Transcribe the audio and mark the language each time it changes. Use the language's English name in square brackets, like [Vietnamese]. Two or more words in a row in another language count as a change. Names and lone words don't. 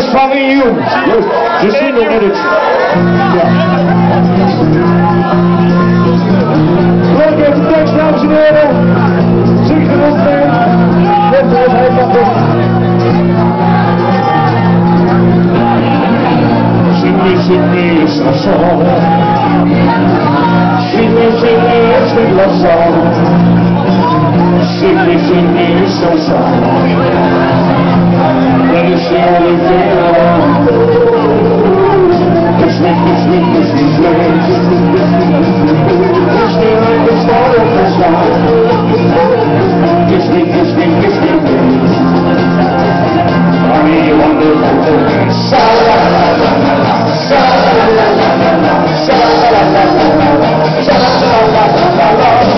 [French] famille, je suis nommé de Dieu. [Dutch] Welke heeft de tekst, dames en heren? Zingt er ons mee. Net zoals hij kan doen. Zing me een chanson. Zing me een chanson. Zing me een chanson. [English] That is the only thing I want. Kiss me, kiss me, kiss me, please. Kiss me like the start of the sky. Kiss me, kiss me, kiss me, please. Honey, you wonderful thing. Sha-la-la-la-la-la, sha-la-la-la-la-la, sha-la-la-la-la-la, sha-la-la-la-la-la.